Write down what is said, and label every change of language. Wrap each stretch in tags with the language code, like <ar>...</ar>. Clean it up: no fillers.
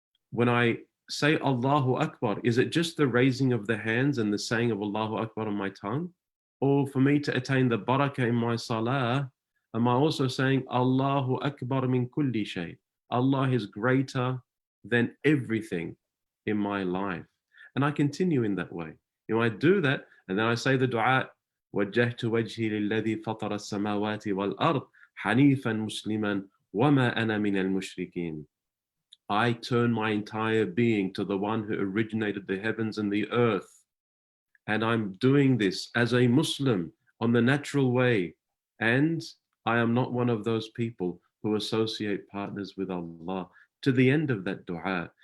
<en>When I say Allahu Akbar, is it just the raising of the hands and the saying of Allahu Akbar on my tongue? Or for me to attain the barakah in my salah, am I also saying</en> <ar>Allahu Akbar min kulli shay?</ar> <en>Allah is greater than everything in my life. And I continue in that way. I do that, and then I say the dua,</en> <ar>وَجَّهْتُ وَجْهِي لِلَّذِي فَطَرَ السَّمَاوَاتِ وَالْأَرْضِ حَنِيفًا مُسْلِمًا وَمَا أَنَا مِنَ الْمُشْرِكِينَ.</ar> <en>I turn my entire being to the one who originated the heavens and the earth. And I'm doing this as a Muslim on the natural way. And I am not one of those people who associate partners with Allah, to the end of that dua.</en>